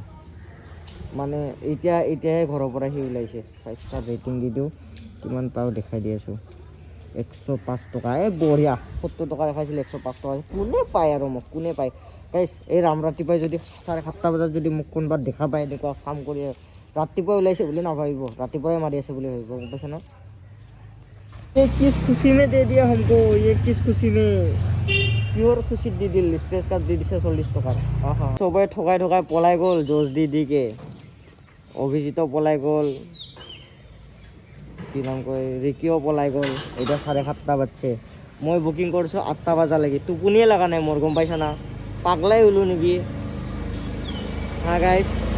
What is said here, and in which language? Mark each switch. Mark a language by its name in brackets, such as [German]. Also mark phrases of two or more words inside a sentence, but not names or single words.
[Assamese] মানে এতিয়াহে ঘৰৰ পৰা সি ওলাইছে [English] 5 star rating [Assamese] দি দিওঁ কিমান পাওঁ দেখাই দি আছোঁ 105 টকা বঢ়িয়া 70 টকা দেখাইছিল 105 টকা কোনে পায় আৰু মোক কোনে পায় গাইছ এই ৰাতিপুৱাই যদি 7:30 বজাত যদি মোক কোনোবা দেখা পায় এনেকুৱা কাম কৰি ৰাতিপুৱাই ওলাইছে বুলি নাভাবিব ৰাতিপুৱাই মাৰি আছে বুলি ভাবিব গম পাইছে না [Hindi] किस खुशी में दे दिया हमको ये किस खुशी में [Assamese] পিয়ৰ খুচিত দি দিল [English] scratch card [Assamese] দি দিছে 40 টকাৰ চবেই ঠগাই পলাই গ'ল জোচ দিকে অভিজিতো পলাই গ'ল কি নাম কয় ৰিকিও পলাই গ'ল এতিয়া 7:30 বাজছে মই বুকিং কৰিছোঁ 8টা বজালৈকে টোপনিয়ে লগা নাই মোৰ গম পাইছা না পাগলাই হ'লোঁ নেকি হা গাইছ